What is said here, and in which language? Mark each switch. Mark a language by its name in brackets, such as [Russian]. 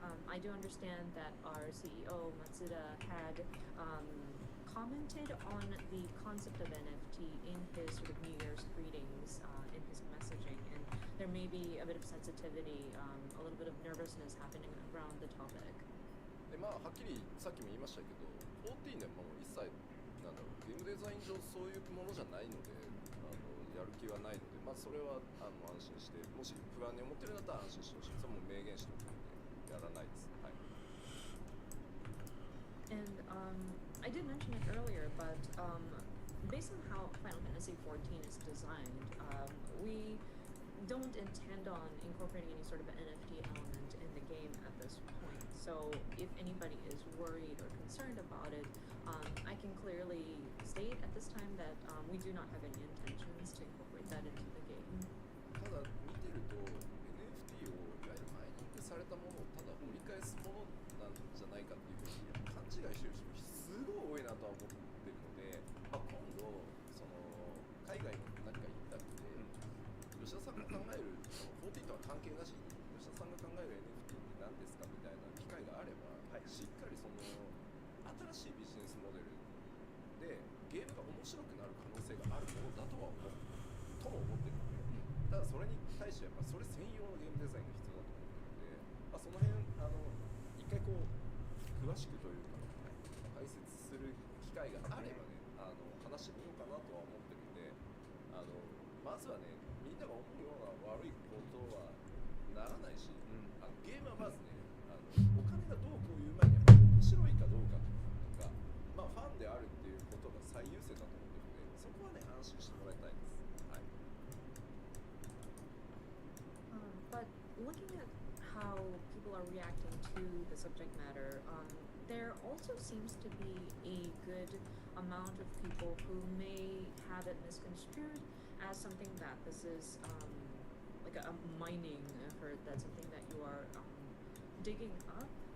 [English] I do understand that our CEO, Matsuda, had commented on the concept of NFT in his sort of New Year's greetings, in his messaging, and there may be a bit of sensitivity, a little bit of nervousness happening around the topic. [Japanese] でまあはっきりさっきも言いましたけど、14年も一切なんだろうゲームデザイン上そういうものじゃないので、やる気はないので、まずそれは安心して、もし不安に思ってるんだったら安心してほしい。それも明言しておくのでやらないです。はい。 [English] And I did mention it earlier, but based on how Final Fantasy XIV is designed, we don't intend on incorporating any sort of NFT element in the game at this point. So if anybody is worried or concerned about it, I can clearly state at this time that we do not have any intentions to incorporate that into the game. [Japanese] ただ見てると NFT をいわゆるマイニングされたものをただ掘り返すものなんじゃないかっていうふうに勘違いしてる人すごい多いなとは思ってるので、まあ、今度その海外の何か行ったりで吉田さんが考えるその14とは関係なしに吉田さんが考える NFT って何ですかみたいな機会があれば、しっかりその新しいビジネスモデルでゲームが面白くなる可能性があるものだとは思ってるので、ただそれに対してやっぱそれ専用のゲームデザインが必要だと思ってるので、まあ、その辺一回こう詳しくというか、解説する機会があればね話してみようかなとは思ってるんで、まずはねみんなが思うような悪いことはならないし、ゲームはまずねお金がどうこういう前にやっぱり面白いかどうかとか、まあ、ファンであるっていうことが最優先だと思ってるので、そこはね安心してもらいたいです。はい。 [English] But looking at how people are reacting to the subject matter, there also seems to be a good amount of people who may have it misconstrued as something that this is like a mining effort, that's something that you are digging up.